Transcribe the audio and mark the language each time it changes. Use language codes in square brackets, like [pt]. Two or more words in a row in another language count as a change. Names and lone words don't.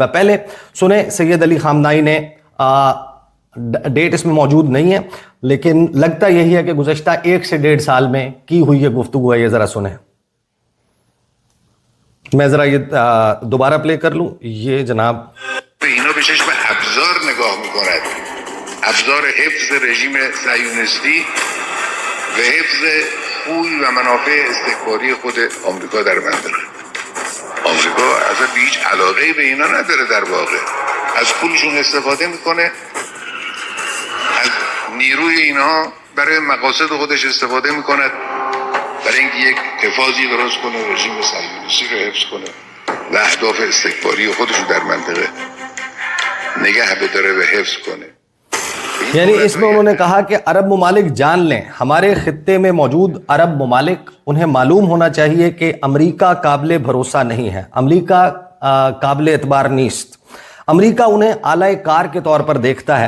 [hi] पहले सुने सैयद अली खामनाई ने, डेट इसमें मौजूद नहीं है लेकिन लगता यही है कि गुज़श्ता 1 से 1.5 साल में की हुई ये गुफ्तगू है। ये ज़रा सुने, मैं जरा ये दोबारा प्ले कर लूं। ये जनाब [fa] اینا به چشم ابزار نگاه میکند، ابزار حفظ رژیم صهیونیستی و حفظ خوی و منافع استکباری خود آمریکا در منطقه. آمریکا اصلا به هیچ علاقه‌ای به اینا نداره، در واقع از پولشون استفاده میکنه، از نیروی اینها برای مقاصد خودش استفاده میکند، برای اینکه یک حفاظی درست کنه، رژیم صهیونیستی رو حفظ کنه و اهداف استکباری خودش رو در منطقه نگه بداره و حفظ کنه. [hi] यानी इसमें उन्होंने कहा कि अरब ममालिक जान लें, हमारे खित्ते में मौजूद अरब ममालिक, उन्हें मालूम होना चाहिए कि अमेरिका काबिल भरोसा नहीं है, अमेरिका [fa] قابل اعتبار نیست, [hi] अमेरिका उन्हें आला कार के तौर पर देखता है।